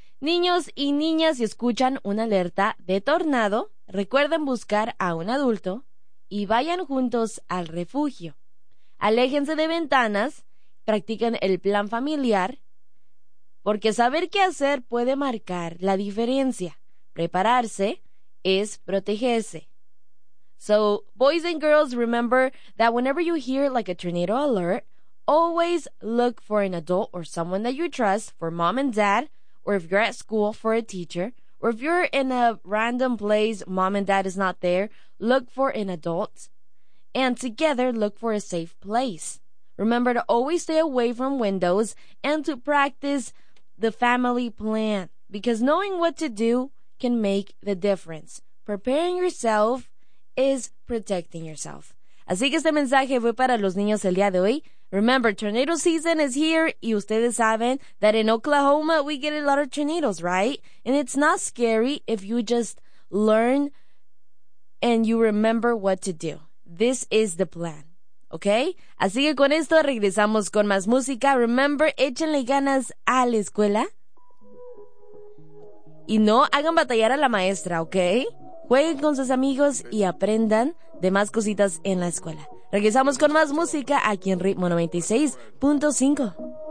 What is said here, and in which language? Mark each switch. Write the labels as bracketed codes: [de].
[es] Niños y niñas, si escuchan una alerta de tornado, recuerden buscar a un adulto y vayan juntos al refugio. Aléjense de ventanas, practiquen el plan familiar, porque saber qué hacer puede marcar la diferencia. Prepararse es protegerse. [en] So, boys and girls, remember that whenever you hear like a tornado alert, always look for an adult or someone that you trust, for mom and dad, or if you're at school, for a teacher, or if you're in a random place, mom and dad is not there, look for an adult, and together look for a safe place. Remember to always stay away from windows and to practice the family plan, because knowing what to do can make the difference. Preparing yourself is protecting yourself. [es] Así que este mensaje fue para los niños el día de hoy. [en] Remember, tornado season is here, [es] y ustedes saben [en] that in Oklahoma we get a lot of tornadoes, right? And it's not scary if you just learn and you remember what to do. This is the plan, okay? [es] Así que con esto regresamos con más música. Remember, échenle ganas a la escuela y no hagan batallar a la maestra, okay? Jueguen con sus amigos y aprendan de más cositas en la escuela. Regresamos con más música aquí en Ritmo 96.5.